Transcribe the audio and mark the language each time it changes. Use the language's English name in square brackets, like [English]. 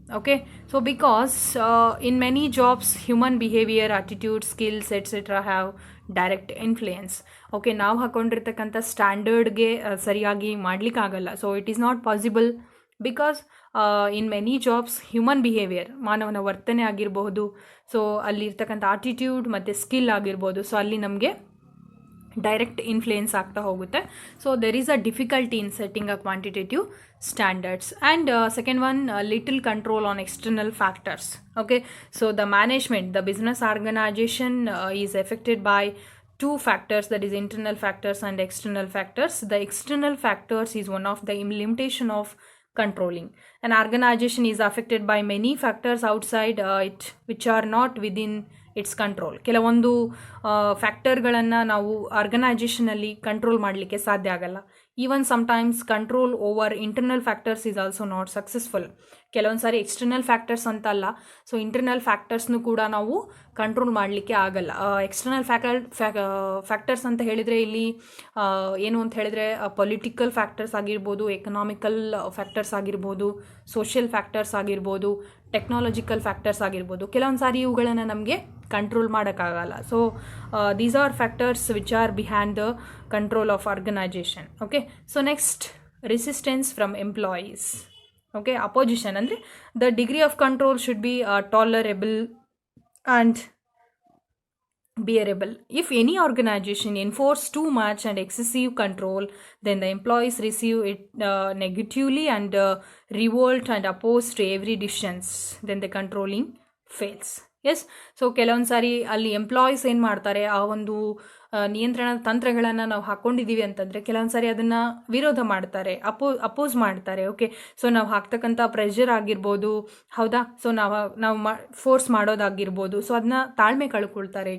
[English] Okay, so because in many jobs human behavior, attitude, skills etc have direct influence. [Kannada] Okay, ನಾವು ಹಾಕೊಂಡಿರ್ತಕ್ಕಂಥ ಸ್ಟ್ಯಾಂಡರ್ಡ್ಗೆ ಸರಿಯಾಗಿ ಮಾಡಲಿಕ್ಕಾಗಲ್ಲ. [English] so it is not possible because in many jobs human behaviour, [Kannada] ಮಾನವನ ವರ್ತನೆ ಆಗಿರಬಹುದು, [English] so [Kannada] ಅಲ್ಲಿರ್ತಕ್ಕಂಥ [English] attitude [Kannada] ಮತ್ತು [English] skill [Kannada] ಆಗಿರ್ಬೋದು, [English] so [Kannada] ಅಲ್ಲಿ ನಮಗೆ [English] direct influence [Kannada] ಆಗ್ತಾ ಹೋಗುತ್ತೆ. [English] So there is a difficulty in setting a quantitative standards. And second one, little control on external factors. Okay, so the management, the business organization is affected by two factors, that is internal factors and external factors. The external factors is one of the limitation of controlling. An organization is affected by many factors outside it which are not within its control. [Kannada] ಕೆಲವೊಂದು ಫ್ಯಾಕ್ಟರ್ಗಳನ್ನು ನಾವು ಆರ್ಗನೈಜೇಷನಲ್ಲಿ control ಮಾಡಲಿಕ್ಕೆ ಸಾಧ್ಯ ಆಗಲ್ಲ. [English] Even sometimes control over internal factors is also not successful. [Kannada] ಕೆಲವೊಂದು ಸಾರಿ external factors ಅಂತಲ್ಲ, so internal ಫ್ಯಾಕ್ಟರ್ಸ್ನು ಕೂಡ ನಾವು control ಮಾಡಲಿಕ್ಕೆ ಆಗಲ್ಲ. ಎಕ್ಸ್ಟರ್ನಲ್ ಫ್ಯಾಕ್ಟರ್ಸ್ ಅಂತ ಹೇಳಿದರೆ ಇಲ್ಲಿ ಏನು ಅಂತ ಹೇಳಿದ್ರೆ ಪೊಲಿಟಿಕಲ್ ಫ್ಯಾಕ್ಟರ್ಸ್ ಆಗಿರ್ಬೋದು, ಎಕನಾಮಿಕಲ್ ಫ್ಯಾಕ್ಟರ್ಸ್ ಆಗಿರ್ಬೋದು, ಸೋಷಿಯಲ್ ಫ್ಯಾಕ್ಟರ್ಸ್ ಆಗಿರ್ಬೋದು, ಟೆಕ್ನಾಲಜಿಕಲ್ ಫ್ಯಾಕ್ಟರ್ಸ್ ಆಗಿರ್ಬೋದು. ಕೆಲವೊಂದು ಸಾರಿ ಇವುಗಳನ್ನು ನಮಗೆ ಕಂಟ್ರೋಲ್ ಮಾಡೋಕ್ಕಾಗಲ್ಲ. [English] So these are factors which are behind the control of organization. Okay, so next, resistance from employees. Okay, opposition [Kannada] ಅಂದರೆ [English] The degree of control should be tolerable and bearable. If any organization enforce too much and excessive control, then the employees receive it negatively and revolt and oppose to every decisions. Then the controlling fails. [Kannada] S, so ಕೆಲವೊಂದು ಸಾರಿ ಅಲ್ಲಿ employees ಏನು ಮಾಡ್ತಾರೆ, ಆ ಒಂದು ನಿಯಂತ್ರಣ ತಂತ್ರಗಳನ್ನು ನಾವು ಹಾಕ್ಕೊಂಡಿದ್ದೀವಿ ಅಂತಂದರೆ ಕೆಲವೊಂದು ಸಾರಿ ಅದನ್ನು ವಿರೋಧ ಮಾಡ್ತಾರೆ, ಅಪೋಸ್ ಮಾಡ್ತಾರೆ. ಓಕೆ, ಸೊ ನಾವು ಹಾಕ್ತಕ್ಕಂಥ ಪ್ರೆಷರ್ ಆಗಿರ್ಬೋದು, ಹೌದಾ, ಸೊ ನಾವು ಫೋರ್ಸ್ ಮಾಡೋದಾಗಿರ್ಬೋದು, ಸೊ ಅದನ್ನ ತಾಳ್ಮೆ ಕಳ್ಕೊಳ್ತಾರೆ.